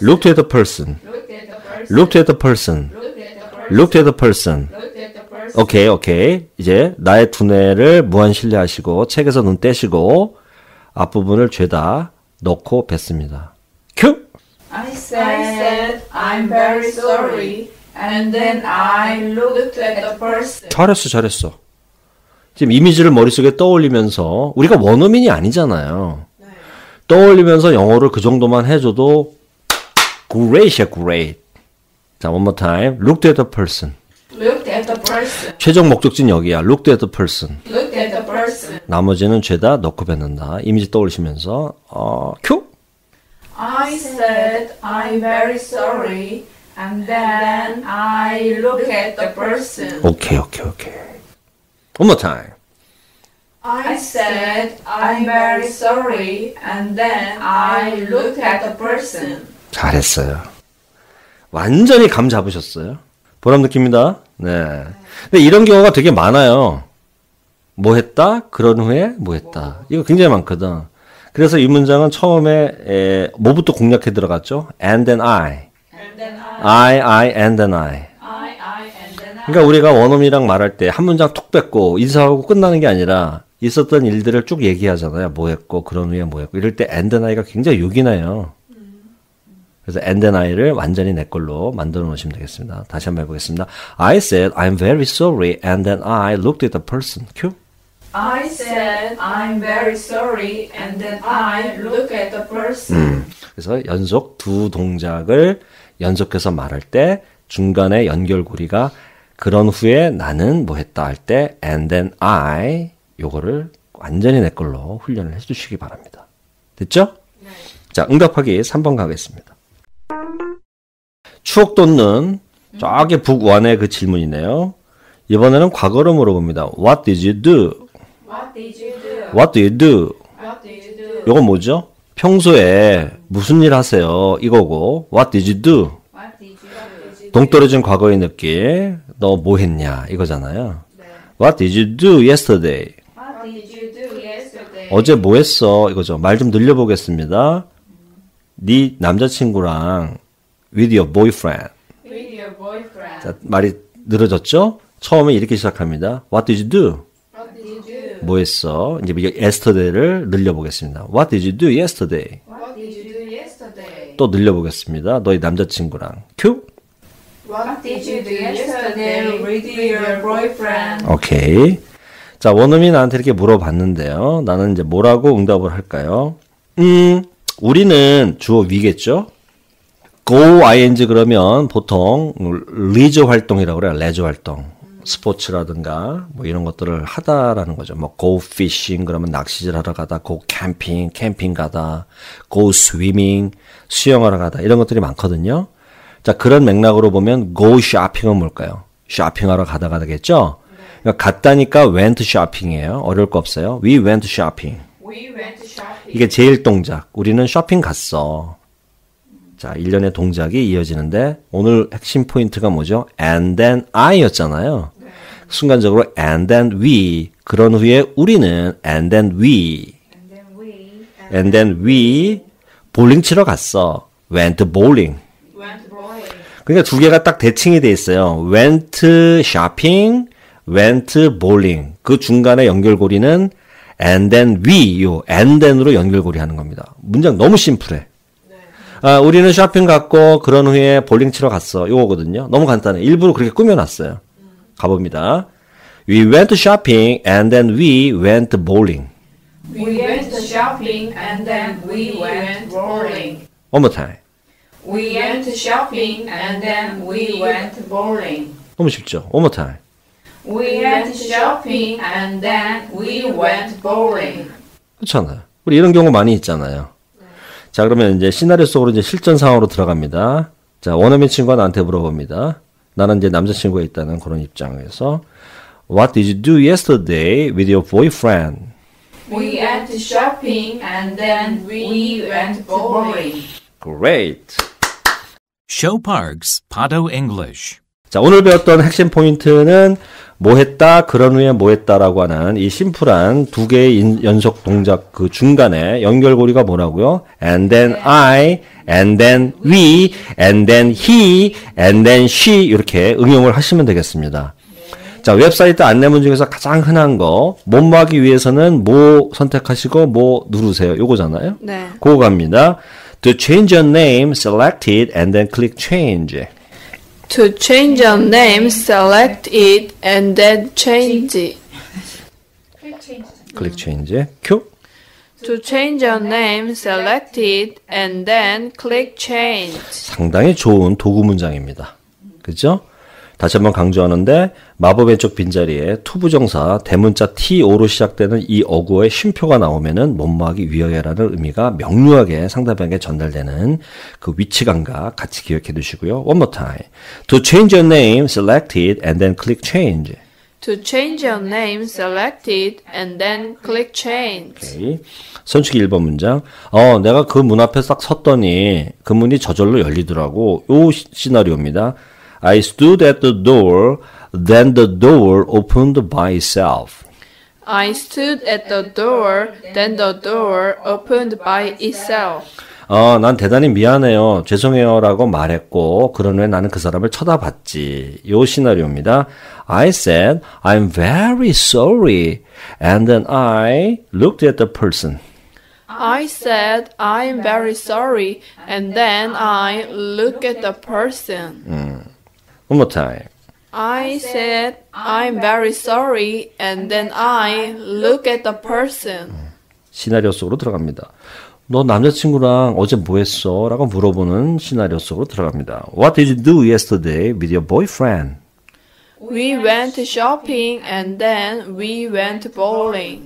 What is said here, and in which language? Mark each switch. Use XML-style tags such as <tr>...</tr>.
<en>Looked at the person. Looked at the person. Looked at the person. Looked at the person. Looked at the person. Looked at the person.</en> <ko>오케이. 이제 나의 두뇌를 무한 신뢰하시고 책에서 눈 떼시고 앞부분을 죄다 넣고 뱉습니다. 큐!</ko> <en>I said I'm very sorry. And then I looked at the person.</en> <ko>잘했어. 지금 이미지를 머릿속에 떠올리면서 우리가 원어민이 아니잖아요. 떠올리면서 영어를 그 정도만 해줘도 great이야, great.</ko> <en>자, one more time. Looked at the person. Looked at the person.</en> <ko>최종 목적지는 여기야.</ko> <en>Looked at the person. Looked at the person.</en> <ko>나머지는 죄다 넣고 뱉는다. 이미지 떠올리시면서 큐!</ko> <en>I said I'm very sorry. And then I looked at the person. 오케이. One more time. I said I'm very sorry. And then I looked at the person.</en> <ko>잘했어요. 완전히 감 잡으셨어요. 보람 느낍니다. 네. 근데 이런 경우가 되게 많아요. 뭐 했다? 그런 후에 뭐 했다. 이거 굉장히 많거든. 그래서 이 문장은 처음에 뭐부터 공략해 들어갔죠?</ko> <en>And then I. And then I. And then I. And then I.</en> <ko>그러니까 우리가 원어민이랑 말할 때 한 문장 툭 뱉고 인사하고 끝나는 게 아니라 있었던 일들을 쭉 얘기하잖아요. 뭐 했고 그런 후에 뭐 했고 이럴 때</ko> <en>and then I</en> <ko>가 굉장히 요긴해요. 그래서</ko> <en>and then I</en> <ko>를 완전히 내 걸로 만들어 놓으시면 되겠습니다. 다시 한번 해보겠습니다.</ko> <en>I said I'm very sorry and then I looked at the person.</en> <ko>큐.</ko> <en>I said I'm very sorry. And then I looked at the person.</en> <ko>그래서 연속 두 동작을 연속해서 말할 때 중간에 연결고리가 그런 후에 나는 뭐 했다 할 때</ko> <en>and then I</en> <ko>요거를 완전히 내 걸로 훈련을 해주시기 바랍니다. 됐죠? 네. 자, 응답하기 3번 가겠습니다. 추억 돋는 저기 북원의 그 질문이네요. 이번에는 과거로 물어봅니다.</ko> <en>What did you do? What did you do? What do you do? What did you do?</en> <ko>요건 뭐죠? 평소에 무슨 일 하세요? 이거고</ko> <en>What did you do? What did you do?</en> <ko>동떨어진 과거의 느낌 너 뭐 했냐 이거잖아요. 네.</ko> <en>What did you do yesterday? What did you do yesterday?</en> <ko>어제 뭐 했어? 이거죠. 말 좀 늘려보겠습니다. 네 남자친구랑</ko> <en>with your boyfriend. With your boyfriend.</en> <ko>자, 말이 늘어졌죠? 처음에 이렇게 시작합니다.</ko> <en>What did you do? What did you do?</en> <ko>뭐 했어? 이제 yesterday를 늘려보겠습니다.</ko> <en>What did you do yesterday? What did you do yesterday?</en> <ko>또 늘려보겠습니다. 너희 남자친구랑. 큐?</ko> <en>What did you do yesterday with your boyfriend?</en> <ko>오케이. 자, 원어민이 나한테 이렇게 물어봤는데요. 나는 이제 뭐라고 응답을 할까요? 우리는 주어 위겠죠? go ing 그러면 보통 리저 활동이라고 그래요. 레저 활동. 스포츠라든가 뭐 이런 것들을 하다라는 거죠. 뭐</ko> <en>go fishing</en> <ko>그러면 낚시질 하러 가다,</ko> <en>go camping</en> <ko>캠핑 가다,</ko> <en>go swimming</en> <ko>수영하러 가다 이런 것들이 많거든요. 자, 그런 맥락으로 보면</ko> <en>go shopping</en> <ko>은 뭘까요? 쇼핑하러 가다가 되겠죠? 그러니까 갔다니까</ko> <en>went shopping</en> <ko>이에요. 어려울 거 없어요.</ko> <en>We went shopping. We went shopping.</en> <ko>이게 제일 동작. 우리는 쇼핑 갔어. 자, 일련의 동작이 이어지는데 오늘 핵심 포인트가 뭐죠?</ko> <en>And then I였잖아요.</en> <ko>순간적으로</ko> <en>and then we.</en> <ko>그런 후에 우리는</ko> <en>and then we. And then we</en> <ko>볼링 치러 갔어.</ko> <en>Went bowling.</en> <ko>그러니까 두 개가 딱 대칭이 돼 있어요.</ko> <en>Went shopping, went bowling.</en> <ko>그 중간에 연결고리는</ko> <en>and then we,</en> <ko>요 and then으로 연결고리 하는 겁니다. 문장 너무 심플해. 우리는 쇼핑 갔고 그런 후에 볼링 치러 갔어. 요거거든요. 너무 간단해. 일부러 그렇게 꾸며놨어요. 가봅니다.</ko> <en>We went shopping and then we went bowling. We went shopping and then we went bowling. One more time. We went shopping and then we went bowling.</en> <ko>너무 쉽죠?</ko> <en>One more time. We went shopping and then we went bowling.</en> <ko>그렇잖아요. 우리 이런 경우 많이 있잖아요. 자, 그러면 이제 시나리오 속으로 이제 실전 상황으로 들어갑니다. 자, 원어민 친구가 나한테 물어봅니다. 나는 이제 남자친구가 있다는 그런 입장에서</ko> <en>What did you do yesterday with your boyfriend? We went shopping and then we went bowling. Great. Show Park's Pado English.</en> <ko>자, 오늘 배웠던 핵심 포인트는 뭐 했다, 그런 후에 뭐 했다라고 하는 이 심플한 두 개의 연속 동작 그 중간에 연결고리가 뭐라고요?</ko> <en>And then I, and then we, and then he, and then she</en> <ko>이렇게 응용을 하시면 되겠습니다. 자, 웹사이트 안내문 중에서 가장 흔한 거 뭐뭐 하기 위해서는 뭐 선택하시고 뭐 누르세요. 요거잖아요. 네. 그거 갑니다.</ko> <en>To change your name, select it, and then click change. To change your name, select it and then change it.</en> <ko>클릭 체인지. 큐.</ko> <en>To change your name, select it and then click change.</en> <ko>상당히 좋은 도구 문장입니다. 그죠? 다시 한번 강조하는데 마법 왼쪽 빈자리에 투부정사 대문자 TO로 시작되는 이 어구의 쉼표가 나오면은 뭐뭐하기 위하여라는 의미가 명료하게 상대방에게 전달되는 그 위치감각 같이 기억해 두시고요.</ko> <en>One more time. To change your name, select it and then click change. To change your name, select it and then click change.</en> <ko>오케이. 선축이 1번 문장. 내가 그 문 앞에 딱 섰더니 그 문이 저절로 열리더라고. 요 시나리오입니다.</ko> <en>I stood at the door, then the door opened by itself. I stood at the door, then the door opened by itself.</en> <ko>난 대단히 미안해요. 죄송해요라고 말했고 그런 후에 나는 그 사람을 쳐다봤지. 요 시나리오입니다.</ko> <en>I said, I'm very sorry. And then I looked at the person. I said, I'm very sorry, and then I looked at the person. One more time. I said, I'm very sorry, and then I looked at the person.</en> <ko>시나리오 속으로 들어갑니다. 너 남자친구랑 어제 뭐 했어? 라고 물어보는 시나리오 속으로 들어갑니다.</ko> <en>What did you do yesterday with your boyfriend? We went shopping, and then we went bowling.</en>